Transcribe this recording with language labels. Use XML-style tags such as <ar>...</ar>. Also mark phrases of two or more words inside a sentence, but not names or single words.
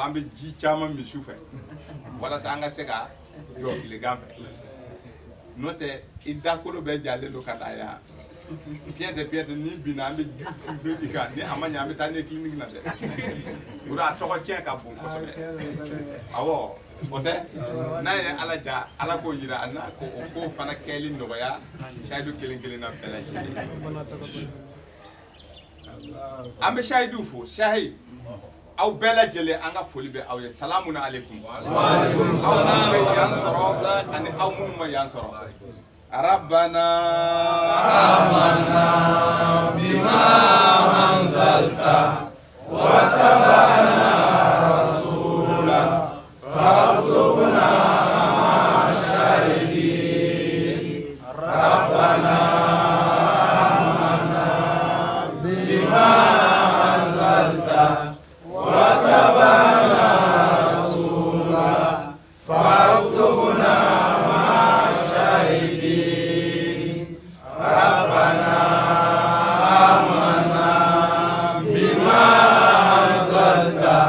<bm>an bɛ ji caman min su fɛ walasa an ka se ka jɔ tilegan fɛ n'o tɛ i dakolo bɛɛ jalen don ka taa yan piyɛntɛ ni binna an bɛ ju fufe i kan ni a ma ɲɛ an bɛ taa n'i ye clinique na dɛ o de a tɔgɔ tiɲɛ ka bon kosɛbɛ awɔ o tɛ n'a ye ala ja ala k'o yira a n'a ko o ko fana kɛli nɔgɔya sayidu kelen kelen na bɛɛ lajɛlen an bɛ sayidu fo sayi aw bɛɛ lajɛlen an ka foli bɛ aw ye</bm> <ar>سلام عليكم</ar> <bm>aw minnu bɛ yan sɔrɔ ani aw minnu ma yan sɔrɔ rabbana</bm> <ar>آمنا بما أنزلت واتبعنا الرسول فاكتبنا مع الشاهدين ربنا آمنا بما أنزلت وتبعنا رسولا فاكتبنا مع الشاهدين ربنا آمنا بما أنزلت</ar>